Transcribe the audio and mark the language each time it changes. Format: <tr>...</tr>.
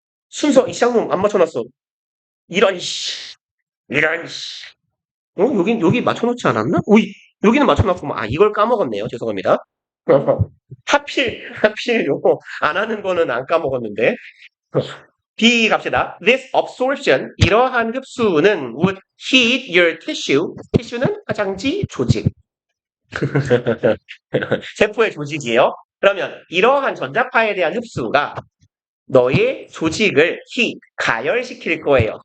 <ko>순서, 이 쌍놈 안 맞춰놨어. 이런 씨. 여기 맞춰놓지 않았나? 여기는 맞춰놨구만. 이걸 까먹었네요. 죄송합니다. 하필 요거 안 하는 거는 안 까먹었는데. B 갑시다.</ko> <en>This absorption,</en> <ko>이러한 흡수는</ko> <en>would heat your tissue.</en> <ko>tissue는 화장지 조직. 세포의 조직이에요. 그러면 이러한 전자파에 대한 흡수가 너의 조직을 가열시킬 거예요.</ko>